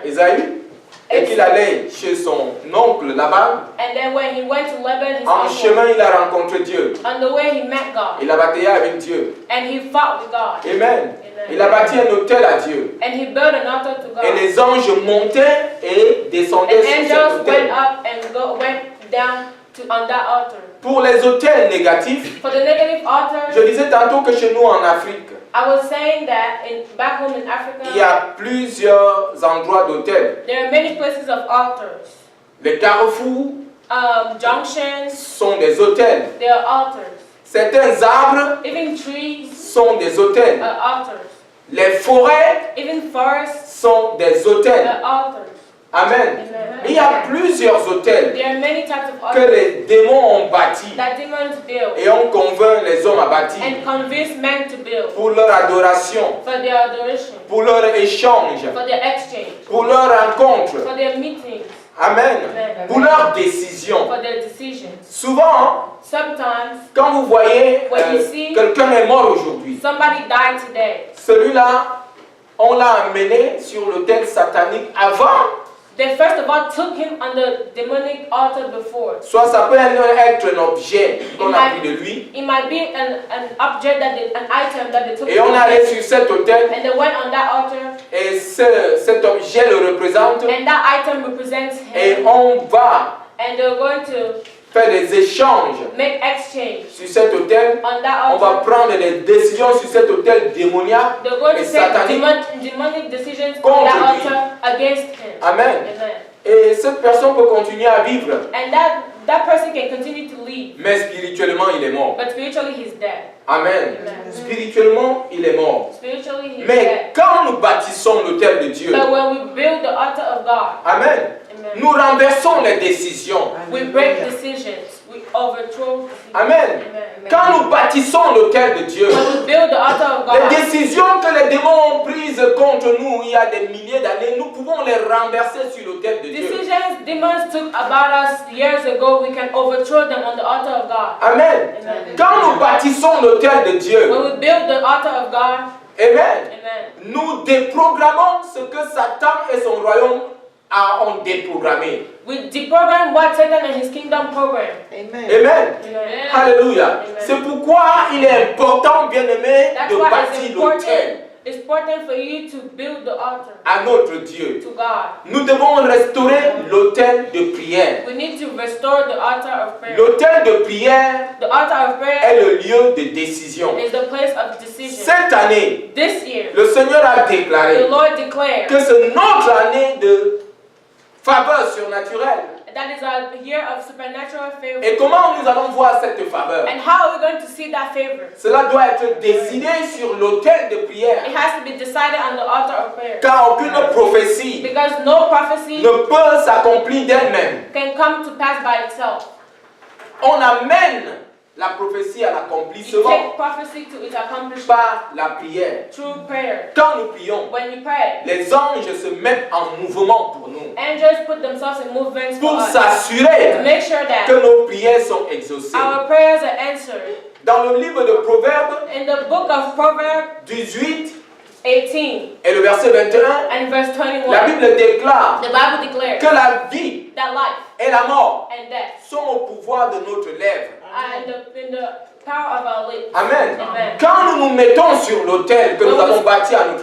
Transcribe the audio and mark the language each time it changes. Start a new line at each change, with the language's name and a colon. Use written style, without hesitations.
French: Ésaü, et qu'il allait chez son oncle Laban.
English: and then when he went to Laban, his
French: En
English: uncle,
French: chemin, il a rencontré Dieu.
English: on the way he met God,
French: Il a bataillé avec Dieu.
English: and he fought with God,
French: Amen. Il a bâti un autel à Dieu.
English: and he built an altar to God.
French: Et les anges montaient et descendaient
English: And
French: sur cet
English: angels
French: autel.
English: went up and went down on that altar.
French: Pour les autels négatifs,
English: For the negative altars,
French: je disais tantôt que chez nous en Afrique,
English: I was saying that back home in
French: il y
English: Africa,
French: a plusieurs endroits d'autels.
English: there are many places of altars.
French: Les carrefours
English: Junctions,
French: sont des autels.
English: they are altars.
French: Certains arbres
English: Even trees
French: sont des autels.
English: are altars.
French: Les forêts
English: Even forests
French: sont des autels.
English: are altars.
French: Amen.
English: Amen.
French: Il y a plusieurs autels
English: There are many types of
French: que
English: altars
French: les démons ont bâtis
English: that demons build
French: et ont convaincu les hommes à bâtir
English: and convince men to build
French: pour leur adoration,
English: for their adoration,
French: pour leur échange,
English: for their exchange,
French: pour leur rencontre.
English: for their meetings,
French: Amen.
English: Amen.
French: Pour leurs décisions.
English: for their decisions.
French: Souvent,
English: Sometimes
French: quand vous voyez
English: When you see-
French: quelqu'un est mort aujourd'hui,
English: somebody died today.
French: celui-là, on l'a amené sur l'autel satanique avant.
English: They first of all took him on the demonic altar before.
French: Soit ça peut être un objet qu'on a pris de lui.
English: It might be an object an item that they took
French: Et on
English: from
French: est allé
English: him,
French: sur cet autel.
English: and they went on that altar,
French: Et cet objet le représente.
English: and that item represents
French: Et
English: him,
French: on va
English: and they're going to
French: faire des échanges
English: make exchange
French: sur cet autel.
English: on that
French: On va
English: altar.
French: prendre des décisions sur cet autel démoniaque
English: They're going
French: et
English: to take
French: satanique.
English: demonic decisions on
French: Contre
English: that
French: lui.
English: altar against him.
French: Amen.
English: Amen.
French: Et cette personne peut continuer à vivre.
English: And that person can continue to live,
French: Mais spirituellement, il est mort.
English: but spiritually he's dead.
French: Amen.
English: Amen.
French: Spirituellement, il est mort.
English: Spiritually he's dead.
French: Mais quand nous bâtissons l'autel de Dieu,
English: But when we build the altar of God,
French: Amen,
English: Amen,
French: nous renversons les décisions.
English: we break decisions, we overthrow decisions.
French: Amen.
English: Amen.
French: Quand nous bâtissons l'autel de Dieu,
English: When we build the altar of
French: les
English: God,
French: décisions que les démons ont prises contre nous il y a des milliers d'années, nous pouvons les renverser sur l'autel de Dieu.
English: decisions demons took about us years ago, we can overthrow them on the altar of God.
French: Amen.
English: Amen.
French: Quand nous bâtissons l'autel de Dieu,
English: When we build the altar of God,
French: Amen,
English: Amen,
French: nous déprogrammons ce que Satan et son royaume ont déprogrammé.
English: we deprogram what Satan and his kingdom program.
French: Amen.
English: Amen.
French: Alléluia.
English: Amen.
French: C'est pourquoi il est important, bien-aimé,
English: That's
French: de
English: why it's
French: bâtir l'autel
English: important for you to build the altar
French: à notre Dieu.
English: to God.
French: Nous devons restaurer l'autel de prière.
English: We need to restore the altar of prayer.
French: L'autel de prière
English: The altar of
French: est
English: prayer
French: le lieu de décision.
English: is the place of decision.
French: Cette année,
English: This year,
French: le Seigneur a
English: the
French: déclaré
English: Lord declared
French: que c'est notre année de faveur surnaturelle.
English: that is a year of supernatural favor.
French: Et comment nous allons voir cette faveur?
English: And how are we going to see that favor?
French: Cela doit être décidé sur l'autel de prière.
English: It has to be decided on the altar of prayer.
French: Car aucune prophétie
English: Because no prophecy
French: ne peut s'accomplir d'elle-même.
English: can come to pass by itself.
French: On amène la prophétie à
English: You
French: l'accomplissement
English: take prophecy to its accomplishment
French: par la prière.
English: through prayer.
French: Quand nous prions,
English: When you pray,
French: les anges se mettent en mouvement pour nous,
English: angels put themselves in movements for
French: pour
English: us
French: s'assurer
English: to make sure
French: que
English: that
French: nos prières sont exaucées.
English: our prayers are answered.
French: Dans le livre de Proverbes
English: In the book of Proverbs
French: 18
English: 18
French: et le verset 21,
English: and verse
French: la
English: 21,
French: Bible déclare
English: the Bible declares
French: que la vie
English: that life
French: et la mort
English: and death
French: sont au pouvoir de notre lèvre.
English: are in the power of our lips.
French: Amen.
English: Amen.
French: Quand nous nous mettons sur l'autel que nous avons bâti à notre